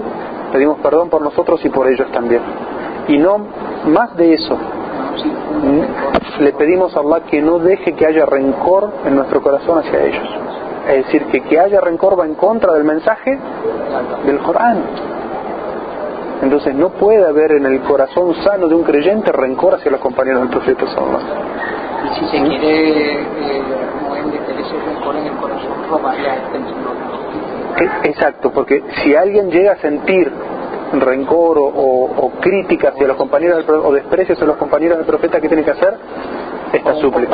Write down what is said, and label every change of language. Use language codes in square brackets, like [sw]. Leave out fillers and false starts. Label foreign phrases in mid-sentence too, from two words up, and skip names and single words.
[es] Pedimos perdón por nosotros y por ellos también. Y no más de eso, le pedimos a Allah que no deje que haya rencor en nuestro corazón hacia ellos. Es decir, que haya rencor va en contra del mensaje del Corán. Entonces no puede haber en el corazón sano de un creyente rencor hacia los compañeros del profeta [ar] صلى الله عليه وسلم. [es] Y si se quiere meter ese rencor en el corazón, robarle a este. Exacto, porque si alguien llega a sentir rencor o crítica hacia los compañeros del profeta, o desprecio hacia los compañeros del profeta, ¿qué tiene que hacer? Esta súplica.